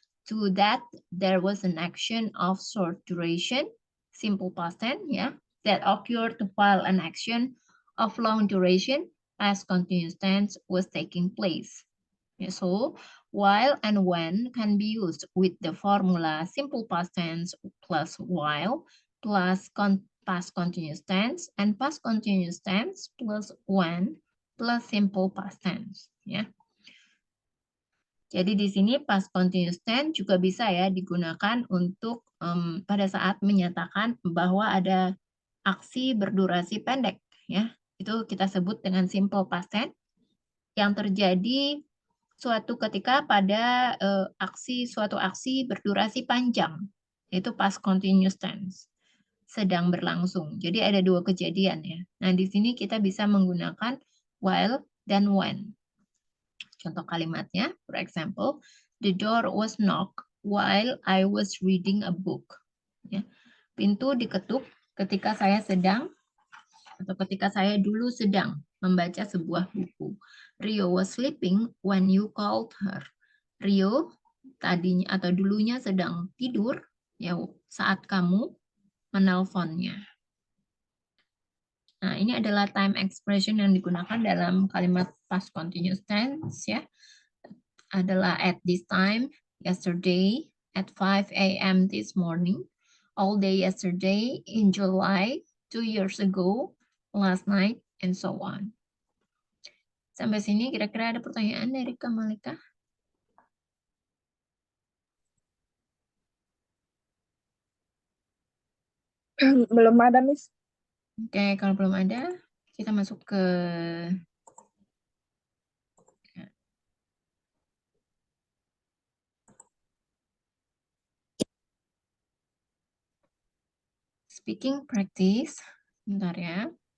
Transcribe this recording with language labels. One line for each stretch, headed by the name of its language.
English: To that, there was an action of short duration, simple past tense, ya, that occurred while an action of long duration, past continuous tense, was taking place. So, while and when can be used with the formula simple past tense plus while plus past continuous tense and past continuous tense plus when plus simple past tense.
Indonesian: Ya. Jadi di sini past continuous tense juga bisa ya digunakan untuk pada saat menyatakan bahwa ada aksi berdurasi pendek. Ya, itu kita sebut dengan simple past tense yang terjadi suatu ketika pada suatu aksi berdurasi panjang, yaitu past continuous tense, sedang berlangsung. Jadi ada dua kejadian ya. Nah, di sini kita bisa menggunakan while dan when. Contoh kalimatnya,
English: for example, the door was knocked while I was reading a book. Ya.
Indonesian: Pintu diketuk ketika saya sedang atau ketika saya dulu sedang membaca sebuah buku.
English: Rio was sleeping when you called her.
Indonesian: Rio tadinya atau dulunya sedang tidur ya saat kamu menelponnya. Nah, ini adalah time expression yang digunakan dalam kalimat past continuous tense ya.
English: Adalah at this time, yesterday, at 5 a.m. this morning, all day yesterday, in July, 2 years ago, last night, and so on.
Indonesian: Sampai sini kira-kira ada pertanyaan dari Kak Malika? Belum ada, Miss. Oke, kalau belum ada, kita masuk ke speaking practice. Bentar ya.